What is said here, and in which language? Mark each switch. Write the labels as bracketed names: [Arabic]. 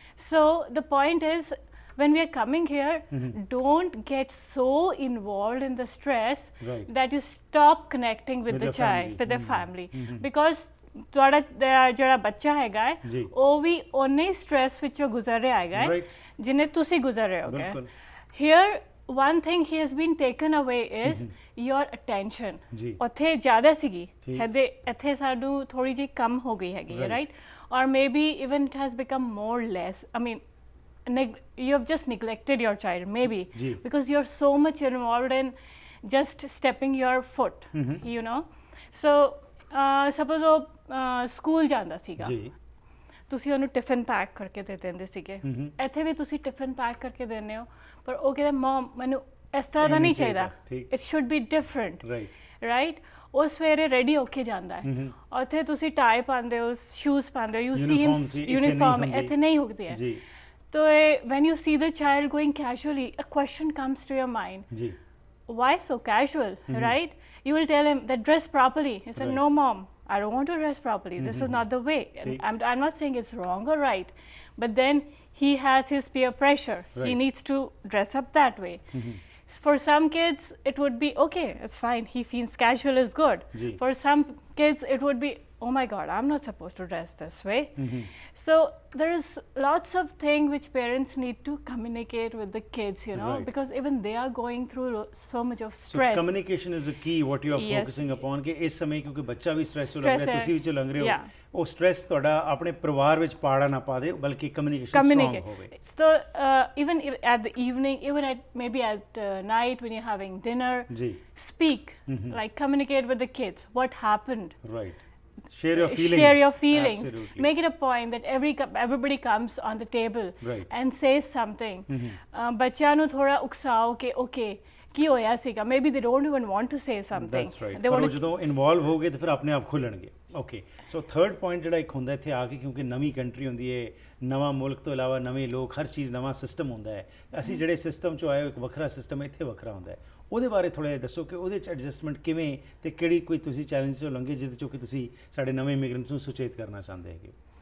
[English] so the point is when we are coming here, don't get so involved in the stress that you stop connecting with the child, with the family, because [Punjabi] ਤੁਹਾਡਾ ਜਿਹੜਾ ਬੱਚਾ ਹੈਗਾ ਹੈ ਉਹ ਵੀ ਓਨੇ ਹੀ stress ਵਿੱਚੋਂ ਗੁਜ਼ਰ ਰਿਹਾ ਹੈਗਾ ਹੈ ਜਿੰਨੇ ਤੁਸੀਂ ਗੁਜ਼ਰ ਰਹੇ ਹੋਗੇ। [English] Here one thing he has been taken away is your attention. [Punjabi] ਉੱਥੇ ਜ਼ਿਆਦਾ ਸੀਗੀ, ਇੱਥੇ ਸਾਨੂੰ ਥੋੜੀ ਜਿਹੀ ਕਮ ਹੋ ਗਈ ਹੈਗੀ ਹੈ, right, [English] or maybe even it has become more less. I mean, you have just neglected your child maybe because you're so much involved in just stepping your foot, you know. So suppose [Punjabi] ਉਹ school ਜਾਂਦਾ ਸੀਗਾ, ਤੁਸੀਂ ਉਹਨੂੰ tiffin pack ਕਰਕੇ ਦੇ ਦਿੰਦੇ ਸੀਗੇ, ਇੱਥੇ ਵੀ ਤੁਸੀਂ ਟਿਫਨ ਪੈਕ ਕਰਕੇ ਦਿੰਦੇ ਹੋ ਪਰ ਉਹ ਕਹਿੰਦਾ ਮਮ ਮੈਨੂੰ ਇਸ ਤਰ੍ਹਾਂ ਦਾ ਨਹੀਂ ਚਾਹੀਦਾ, [English] it should be different, [Punjabi] right. ਉਹ ਸਵੇਰੇ ਰੈਡੀ ਹੋ ਕੇ ਜਾਂਦਾ ਹੈ, ਉੱਥੇ ਤੁਸੀਂ ਟਾਈ ਪਾਉਂਦੇ ਹੋ, ਸ਼ੂਜ਼ ਪਾਉਂਦੇ ਹੋ, [English] you see him uniform, [Punjabi] ਇੱਥੇ ਨਹੀਂ ਹੁੰਦੀ ਹੈ। [English] So when you see the child going casually, a question comes to your mind. Why so casual, right? You will tell him that dress properly. He said, no mom, I don't want to dress properly. This is not the way. I'm not saying it's wrong or right, but then he has his peer pressure. He needs to dress up that way. For some kids, it would be okay, it's fine. He feels casual is good. For some kids, it would be, oh my God, I'm not supposed to dress this way. So there is lots of things which parents need to communicate with the kids, you know, because even they are going through so much of stress. So communication is the key, what you are focusing upon, [Punjabi] ਕਿ ਇਸ ਸਮੇਂ ਕਿਉਂਕਿ ਬੱਚਾ ਵੀ stress ਹੋ ਰਿਹਾ, ਤੁਸੀਂ ਵੀ ਲੰਘ ਰਹੇ ਹੋ, ਉਹ ਸਟ੍ਰੈਸ ਤੁਹਾਡਾ ਆਪਣੇ ਪਰਿਵਾਰ ਵਿੱਚ ਪਾੜਾ ਨਾ ਪਾ ਦੇ, ਬਲਕਿ ਕਮਿਊਨੀਕੇਸ਼ਨ ਸਟਰੋਂਗ ਹੋਵੇ। [English] So even at the evening, even at maybe at night when you're having dinner, speak, like communicate with the kids, what happened, right? Share your feelings. Absolutely. Make it a point that everybody comes on the table and says something. [Punjabi] ਬੱਚਿਆਂ ਨੂੰ ਥੋੜਾ ਉਕਸਾਓ ਕਿ okay ਕੀ ਹੋਇਆ ਸੀਗਾ, [English] maybe they don't even want to say something. That's right. [Punjabi] ਪਰ ਜਦੋਂ involve ਹੋਗੇ ਤੇ ਫਿਰ ਆਪਣੇ ਆਪ ਖੁੱਲਣਗੇ। ਓਕੇ, ਸੋ ਥਰਡ ਪੁਆਇੰਟ ਜਿਹੜਾ ਇੱਕ ਹੁੰਦਾ ਇੱਥੇ ਆ ਕੇ, ਕਿਉਂਕਿ ਨਵੀਂ ਕੰਟਰੀ ਹੁੰਦੀ ਹੈ, ਨਵਾਂ ਮੁਲਕ ਤੋਂ ਇਲਾਵਾ ਨਵੇਂ ਲੋਕ, ਹਰ ਚੀਜ਼ ਨਵਾਂ ਸਿਸਟਮ ਹੁੰਦਾ ਹੈ। ਅਸੀਂ ਜਿਹੜੇ ਸਿਸਟਮ 'ਚੋਂ ਆਏ ਹੋ ਇੱਕ ਵੱਖਰਾ ਸਿਸਟਮ ਇੱਥੇ ਵੱਖਰਾ ਹੁੰਦਾ ਹੈ, ਉਹਦੇ ਬਾਰੇ ਥੋੜ੍ਹਾ ਜਿਹਾ ਦੱਸੋ ਕਿ ਉਹਦੇ 'ਚ ਐਡਜਸਟਮੈਂਟ ਕਿਵੇਂ ਤੇ ਕਿਹੜੀ ਕੋਈ ਤੁਸੀਂ ਚੈਲੰਜ 'ਚੋਂ ਲੰਘੇ ਜਿਹਦੇ 'ਚੋਂ ਕਿ ਤੁਸੀਂ ਸਾਡੇ ਨਵੇਂ ਇਮੀਗ੍ਰੈਂਟਸ ਨੂੰ ਸੁਚੇਤ ਕਰਨਾ ਚਾਹੁੰਦੇ ਹੈਗੇ?